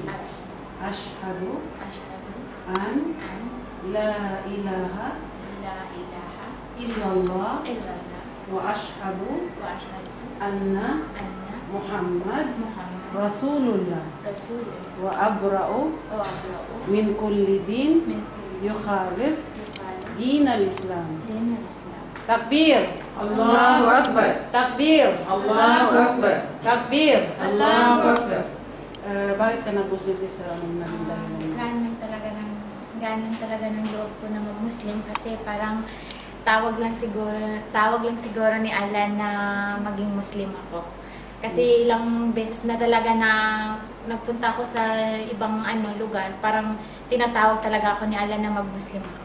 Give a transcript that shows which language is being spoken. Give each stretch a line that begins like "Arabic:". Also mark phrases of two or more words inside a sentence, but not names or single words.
Arabic: أشهد أن لا إله إلا الله وأشهد أن محمد رسول الله وأبرأ من كل دين يخالف دين الإسلام. Takbir. الله أكبر. Takbir. الله أكبر. Takbir. الله أكبر.
Filipino: Bakit ka nag-Muslim, sister? Anong naging dahilan? Ganun talaga ng loob ko na mag-Muslim kasi parang tawag lang siguro ni Allah na maging Muslim ako. Kasi ilang beses na talaga na nagpunta ako sa ibang lugar, parang tinatawag talaga ako ni Allah na mag-Muslim ako.